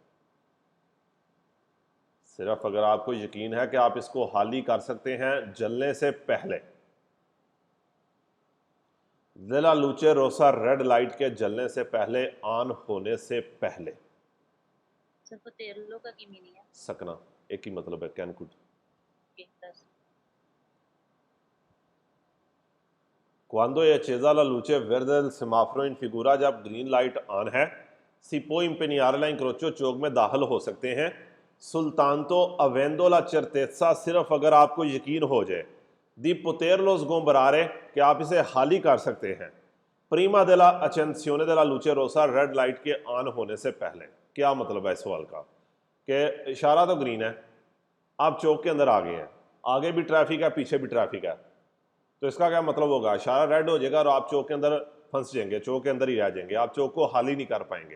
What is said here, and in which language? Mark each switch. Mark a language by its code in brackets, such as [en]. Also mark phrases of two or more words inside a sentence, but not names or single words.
[hi] सिर्फ अगर आपको यकीन है कि आप इसको खाली कर सकते हैं, जलने से पहले। [it] della luce rossa, [en] red light [hi] के जलने से पहले, ऑन होने से पहले। सर पोतेरो का की मीनिंग है? सकना, एक ही मतलब है, [en] can could. [it] Quando è accesa la luce verde del semaforo in figura, [hi] जब [en] green light [hi] ऑन है। [it] Si può impegnare la incrocio, [hi] चौक में दाखिल हो सकते हैं। [it] सुल्तानतो avendo la certezza, [hi] सिर्फ अगर आपको यकीन हो जाए। [it] Di poterlo sgombrare, [hi] कि आप इसे खाली कर सकते हैं। [it] Prima della accensione della luce rossa, [en] red light [hi] के ऑन होने से पहले। क्या मतलब है इस सवाल का? कि इशारा तो ग्रीन है, आप चौक के अंदर आ गए हैं, आगे भी ट्रैफिक है, पीछे भी ट्रैफिक है, तो इसका क्या मतलब होगा? इशारा रेड हो जाएगा और आप चौक के अंदर फंस जाएंगे, चौक के अंदर ही रह जाएंगे, आप चौक को खाली नहीं कर पाएंगे।